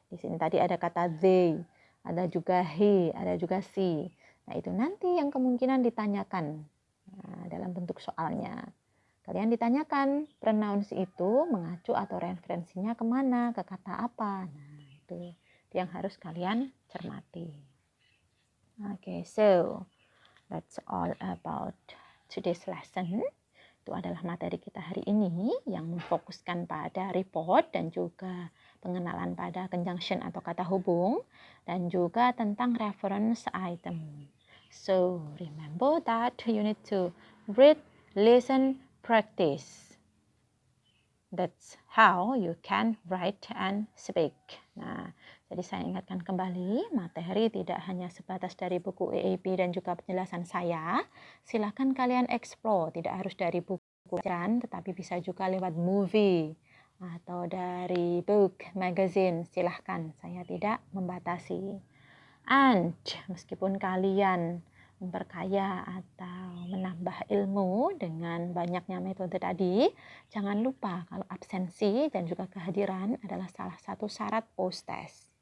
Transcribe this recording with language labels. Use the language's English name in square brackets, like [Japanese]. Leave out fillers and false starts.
[Indonesian] Di sini tadi ada kata they, ada juga he, ada juga she. Nah, itu nanti yang kemungkinan ditanyakan dalam bentuk soalnya. Kalian ditanyakan pronouns itu mengacu atau referensinya kemana, ke kata apa. Nah, itu yang harus kalian cermati. [English] Okay, so that's all about today's lesson. [Indonesian] Itu adalah materi kita hari ini yang memfokuskan pada report dan juga pengenalan pada conjunction atau kata hubung dan juga tentang reference item. [English] So, remember that you need to read, listen, practice. That's how you can write and speak. [Indonesian] Nah, jadi saya ingatkan kembali, materi tidak hanya sebatas dari buku EAP dan juga penjelasan saya. Silakan kalian explore, tidak harus dari buku bacaan, tetapi bisa juga lewat movie atau dari book, magazine. Silahkan, saya tidak membatasi. And meskipun kalian memperkaya atau menambah ilmu dengan banyaknya metode tadi, jangan lupa kalau absensi dan juga kehadiran adalah salah satu syarat post-test.